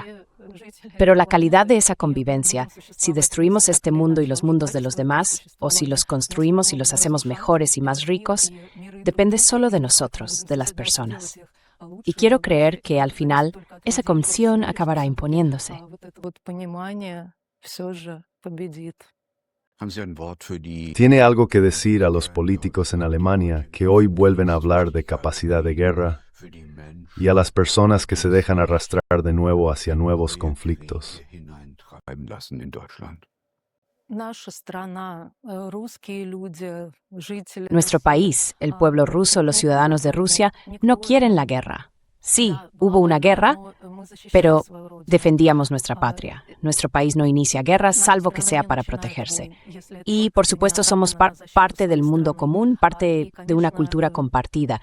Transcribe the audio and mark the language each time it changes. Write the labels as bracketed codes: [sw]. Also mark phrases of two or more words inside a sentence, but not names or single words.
[es] Pero la calidad de esa convivencia, si destruimos este mundo y los mundos de los demás, o si los construimos y los hacemos mejores y más ricos, depende solo de nosotros, de las personas. Y quiero creer que al final esa convicción acabará imponiéndose. [de] Haben Sie ein Wort für die [es] ¿Tiene algo que decir a los políticos en Alemania que hoy vuelven a hablar de capacidad de guerra [de] für die Menschen [es] y a las personas que se dejan arrastrar de nuevo hacia nuevos conflictos? [de] hineintreiben lassen in Deutschland? [ru] наша страна, русские люди, жители... [es] Nuestro país, el pueblo ruso, los ciudadanos de Rusia, no quieren la guerra. Sí, hubo una guerra, pero defendíamos nuestra patria. Nuestro país no inicia guerras, salvo que sea para protegerse. Y, por supuesto, somos parte del mundo común, parte de una cultura compartida.